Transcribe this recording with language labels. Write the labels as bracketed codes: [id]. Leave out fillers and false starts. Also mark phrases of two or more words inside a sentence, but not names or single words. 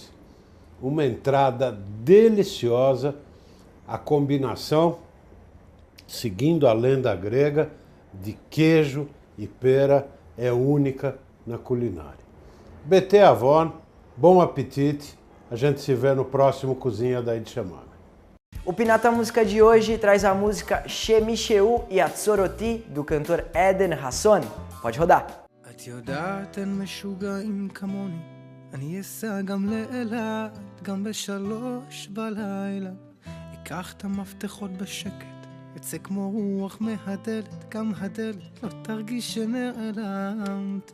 [pt] Uma entrada deliciosa, a combinação, seguindo a lenda grega, de queijo e pera é única na culinária. [he] בתאבון, [pt] bom apetite, a gente se vê no próximo Cozinha da Id Chamame. O Pinata Música de hoje traz a música Shemisheu e Atzoroti, do cantor Eden Hasson. Pode rodar. [he] אני אסע גם לאילת, גם ב3 בלילה. אקח את המפתחות בשקט, אצא כמו רוח מהדלת, גם הדלת לא תרגיש שנעלמתי.